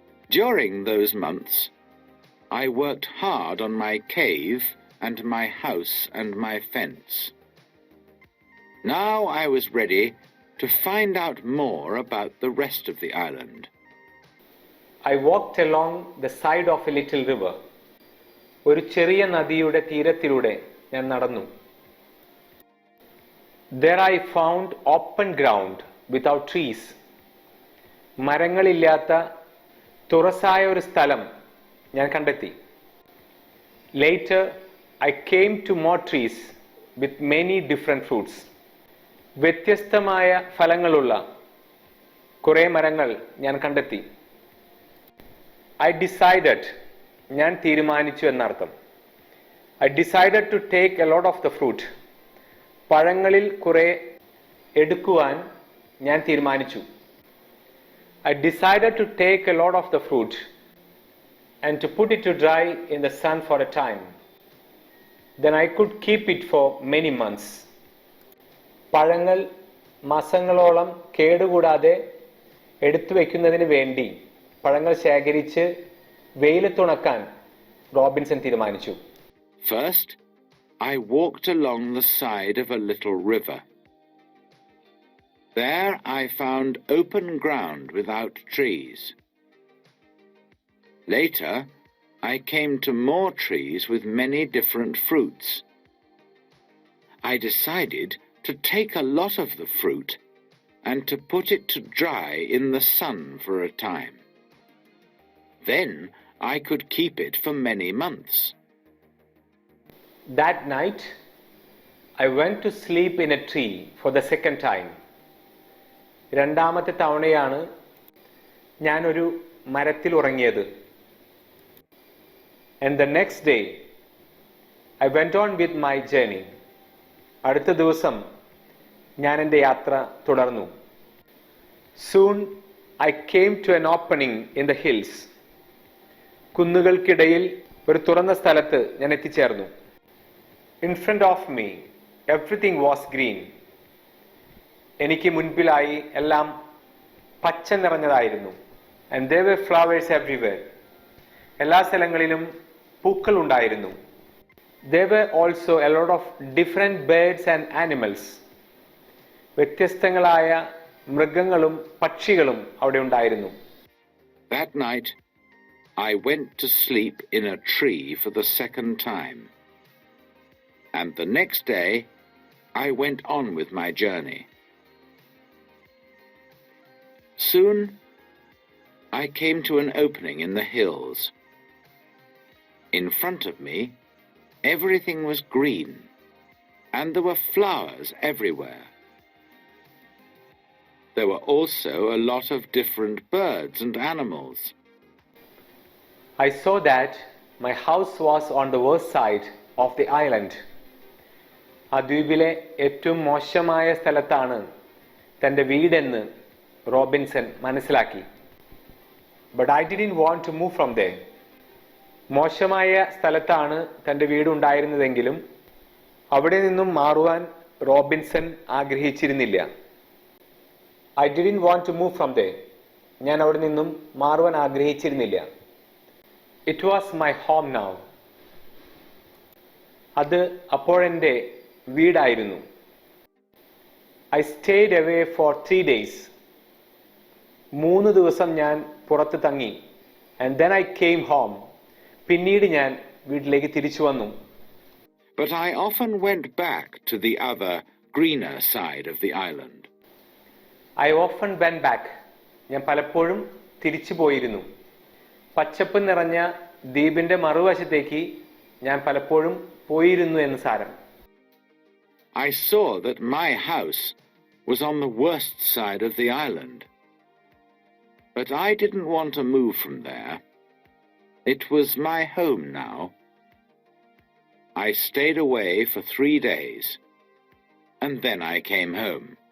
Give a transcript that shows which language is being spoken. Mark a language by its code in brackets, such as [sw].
[en] During those months, I worked hard on my cave and my house and my fence. Now I was ready to find out more about the rest of the island. I walked along the side of a little river. [ml] ഒരു ചെറിയ നദിയുടെ തീരത്തിലൂടെ ഞാൻ നടന്നു. [en] There I found open ground without trees. [ml] മരങ്ങളില്ലാത്ത തുറസായ ഒരു സ്ഥലം ഞാൻ കണ്ടെത്തി. [en] Later, I came to more trees with many different fruits. [ml] വ്യത്യസ്തമായ ഫലങ്ങളുള്ള കുറേ മരങ്ങൾ ഞാൻ കണ്ടെത്തി. [en] I decided, [ml] ഞാൻ തീരുമാനിച്ചു എന്നർത്ഥം. [en] I decided to take a lot of the fruit. [ml] പഴങ്ങളിൽ കുറേ എടുക്കുവാൻ ഞാൻ തീരുമാനിച്ചു. [en] I decided to take a lot of the fruit and to put it to dry in the sun for a time. Then I could keep it for many months. [ml] പഴങ്ങൾ മാസങ്ങളോളം കേടുകൂടാതെ എടുത്തു വയ്ക്കുന്നതിന് വേണ്ടി പഴങ്ങൾ ശേഖരിച്ച് വെയിലത്തുണക്കാൻ റോബിൻസൺ തീരുമാനിച്ചു. [en] First, I walked along the side of a little river. There I found open ground without trees. Later, I came to more trees with many different fruits. I decided to take a lot of the fruit and to put it to dry in the sun for a time. Then I could keep it for many months. That night, I went to sleep in a tree for the second time. [ml] രണ്ടാമത്തെ തവണയാണ് ഞാനൊരു മരത്തിൽ ഉറങ്ങിയത്. [en] And the next day, I went on with my journey. [ml] അടുത്ത ദിവസം ഞാൻ എൻ്റെ യാത്ര തുടർന്നു. [en] Soon, I came to an opening in the hills. [ml] കുന്നുകൾക്കിടയിൽ ഒരു തുറന്ന സ്ഥലത്ത് ഞാൻ എത്തിച്ചേർന്നു. [en] In front of me, everything was green. [ml] എനിക്ക് മുൻപിലായി എല്ലാം പച്ച നിറഞ്ഞതായിരുന്നു. [en] And there were flowers everywhere. [ml] എല്ലാ സ്ഥലങ്ങളിലും പൂക്കൾ ഉണ്ടായിരുന്നു. [en] There were also a lot of different birds and animals. [ml] വ്യത്യസ്തങ്ങളായ മൃഗങ്ങളും പക്ഷികളും അവിടെ ഉണ്ടായിരുന്നു. [en] That night, I went to sleep in a tree for the second time. And the next day, I went on with my journey. Soon, I came to an opening in the hills. In front of me, everything was green, and there were flowers everywhere. There were also a lot of different birds and animals. I saw that my house was on the worst side of the island. [ml] ആ ദ്വീപിലെ ഏറ്റവും മോശമായ സ്ഥലത്താണ് തൻ്റെ വീടെന്ന് Robinson മനസ്സിലാക്കി. [en] But I didn't want to move from there. [ml] മോശമായ സ്ഥലത്താണ് തൻ്റെ വീടുണ്ടായിരുന്നതെങ്കിലും അവിടെ നിന്നും മാറുവാൻ Robinson ആഗ്രഹിച്ചിരുന്നില്ല. [en] I didn't want to move from there. [ml] ഞാൻ അവിടെ നിന്നും മാറുവാൻ ആഗ്രഹിച്ചിരുന്നില്ല. [en] It was my home now. [ml] അത് അപ്പോഴെൻ്റെ വീടായിരുന്നു. [en] I stayed away for 3 days. [ml] 3 ദിവസം ഞാൻ പുറത്ത് തങ്ങി. [en] And then I came home. [ml] പിന്നീട് ഞാൻ വീട്ടിലേക്ക് തിരിച്ചു വന്നു. [en] But I often went back to the other, greener side of the island. I often went back. [ml] ഞാൻ പലപ്പോഴും തിരിച്ചു പോയിരുന്നു. പച്ചപ്പ് നിറഞ്ഞ ദ്വീപിൻ്റെ മറുവശത്തേക്ക് ഞാൻ പലപ്പോഴും പോയിരുന്നു എന്ന് സാരം. [en] I saw that my house was on the worst side of the island. But I didn't want to move from there. It was my home now. I stayed away for 3 days, and then I came home.